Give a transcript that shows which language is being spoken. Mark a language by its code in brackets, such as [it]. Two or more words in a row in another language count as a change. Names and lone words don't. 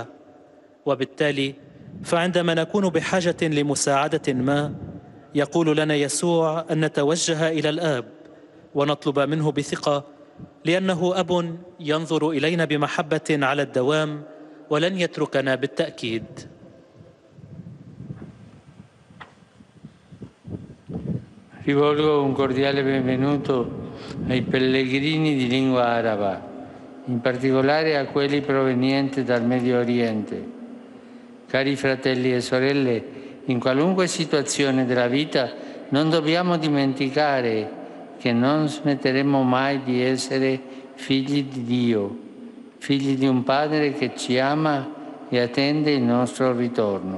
[ar] وبالتالي فعندما نكون بحاجة لمساعدة ما، يقول لنا يسوع أن نتوجه إلى الآب ونطلب منه بثقة، لأنه أب ينظر إلينا بمحبة على الدوام ولن يتركنا بالتأكيد. [it] Rivolgo un cordiale benvenuto ai pellegrini di lingua araba, in particolare a quelli provenienti dal Medio Oriente. Cari fratelli e sorelle, in qualunque situazione della vita non dobbiamo dimenticare che non smetteremo mai di essere figli di Dio, figli di un Padre che ci ama e attende il nostro ritorno.